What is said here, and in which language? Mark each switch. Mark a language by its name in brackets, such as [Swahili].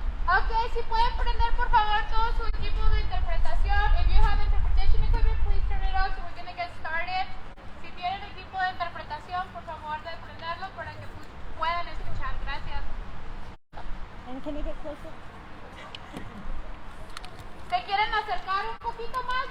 [Spanish] Ok, si pueden prender por favor todo su equipo de interpretación. [English] If you have interpretation equipment, please turn it on so we're going to get started. [Spanish] Si tienen equipo de interpretación, por favor de prenderlo para que puedan escuchar. Gracias. [English] And can you get closer? [Spanish] ¿Se quieren acercar un poquito más?